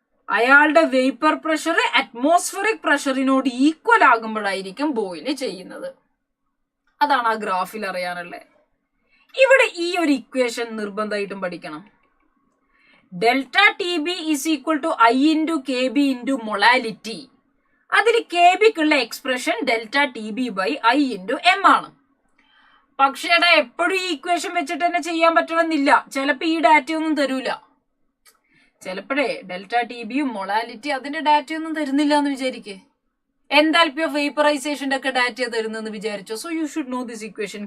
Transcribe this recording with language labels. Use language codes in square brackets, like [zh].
[ml] അയാളുടെ vapour pressure atmospheric പ്രഷറിനോട് equal ആകുമ്പോഴായിരിക്കും boil ചെയ്യുന്നത്. അതാണ് ആ ഗ്രാഫിൽ അറിയാനുള്ളത്. ഇവിടെ ഈ ഒരു ഇക്വേഷൻ നിർബന്ധമായിട്ടും പഠിക്കണം. [en] Delta TB is equal to I into KB into molality. [ml] അതിൽ KBക്കുള്ള expression delta TB by I into M ആണ്. പക്ഷേ എപ്പോഴും ഈ ഇക്വേഷൻ വെച്ചിട്ട് തന്നെ ചെയ്യാൻ പറ്റണമെന്നില്ല. ചിലപ്പോൾ ഈ ഡാറ്റയൊന്നും തരൂല. ചിലപ്പോഴേ ഡെൽറ്റ ടി ബിയും മൊളാലിറ്റി അതിന്റെ ഡാറ്റയൊന്നും തരുന്നില്ല എന്ന് വിചാരിക്കേ. എൻതാൽപ്പി ഓഫ് വേപ്പറൈസേഷന്റെ ഒക്കെ ഡാറ്റ തരുന്നെന്ന് വിചാരിച്ചോ. [en] So you should know this equation.